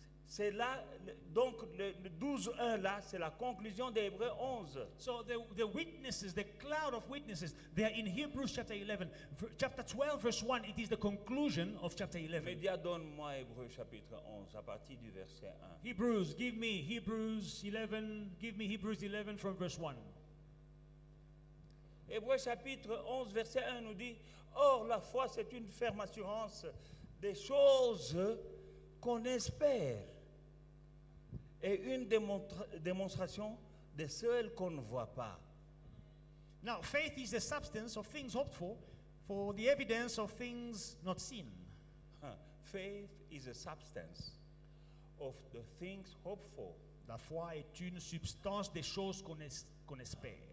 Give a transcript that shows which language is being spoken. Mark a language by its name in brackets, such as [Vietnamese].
[French] C'est là, donc le 12:1 là, c'est la conclusion de Hébreux 11. [English] So the witnesses, the cloud of witnesses, they are in Hebrews chapter 11. Chapter 12 verse 1, it is the conclusion of chapter 11. [French] Média, donne-moi Hébreux chapitre 11 à partir du verset 1. [English] Hebrews, give me Hebrews 11, give me Hebrews 11 from verse 1. [French] Hébreux chapitre 11 verset 1 nous dit, or la foi c'est une ferme assurance des choses qu'on espère et une démonstration de celles qu'on ne voit pas. [English] Now, faith is the substance of things hoped for the evidence of things not seen. Faith is a substance of the things hoped for. [French] La foi est une substance des choses qu'on espère.